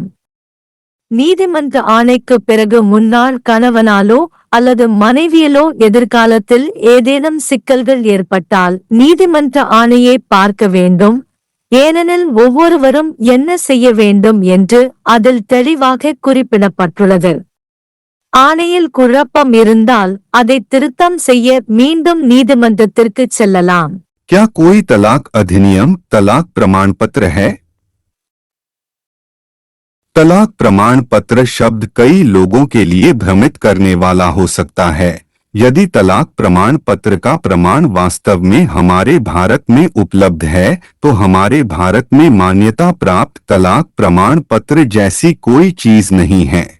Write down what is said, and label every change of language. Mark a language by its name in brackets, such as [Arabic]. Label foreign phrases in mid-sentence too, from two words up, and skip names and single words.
[Tamil] நீதிமன்ற ஆணைக்கு பிறகு முன்னாள் கணவனாலோ அல்லது மனைவியிலோ எதிர்காலத்தில் ஏதேனும் சிக்கல்கள் ஏற்பட்டால் நீதிமன்ற ஆணையை பார்க்க வேண்டும். ஏனெனில் ஒவ்வொருவரும் என்ன செய்ய வேண்டும் என்று அதில் தெளிவாக குறிப்பிடப்பட்டுள்ளது. ஆணையில் குழப்பம் இருந்தால் அதை திருத்தம் செய்ய மீண்டும் நீதிமன்றத்திற்கு செல்லலாம். [Hindi] क्या कोई तलाक अधिनियम तलाक प्रमाण पत्र है? तलाक प्रमाण पत्र शब्द कई लोगों के लिए भ्रमित करने वाला हो सकता है। यदि तलाक प्रमाण पत्र का प्रमाण वास्तव में हमारे भारत में उपलब्ध है तो हमारे भारत में मान्यता प्राप्त तलाक प्रमाण पत्र जैसी कोई चीज नहीं है।